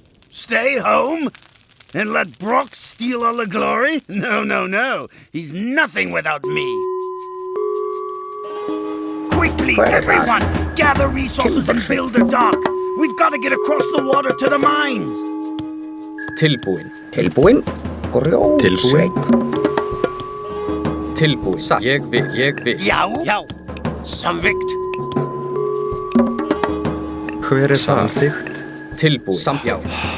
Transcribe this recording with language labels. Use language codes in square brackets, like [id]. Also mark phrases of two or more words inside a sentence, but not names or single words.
[en] Stay home? And let Brock steal all the glory? No. He's nothing without me. Quickly, everyone! Gather resources and build a dock. We've got to get across the water to the mines. [is] Tilbúin. Tilbúin. Tilbúin. Satt. Ég vil. Já. Samvikt. Hver samþykkt? Tilbúin. Samþykkt.